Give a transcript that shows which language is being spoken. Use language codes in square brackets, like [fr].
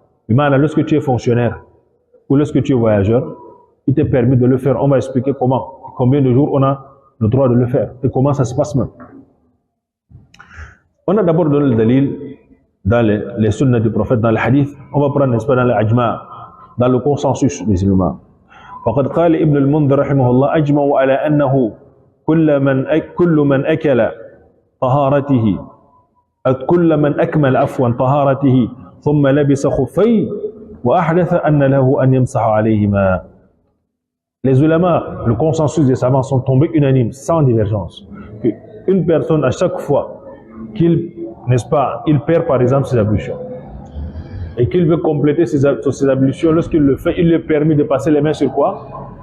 [fr] Lorsque tu es fonctionnaire ou lorsque tu es voyageur, il t'est permis de le faire. On va expliquer comment, combien de jours on a le droit de le faire et comment ça se passe même. On a d'abord donné le dalil dans les sunnas du prophète, dans les hadiths. On va prendre, n'est-ce pas, dans l'ajma', dans le consensus musulman. [ar] فقد قال ابن المنذر رحمه الله أجمعوا على أنه كل من أكل طهارته كل من أكمل عفوا طهارته ثم لبس خفين وأحدث أن له أن يمسح عليهما. [fr] Les ulama, le consensus des savants sont tombés unanimes, sans divergence, qu'une personne à chaque fois qu'il, n'est-ce pas, il perd par exemple ses ablutions et qu'il veut compléter ses ablutions, lorsqu'il le fait, il lui est permis de passer les mains sur quoi?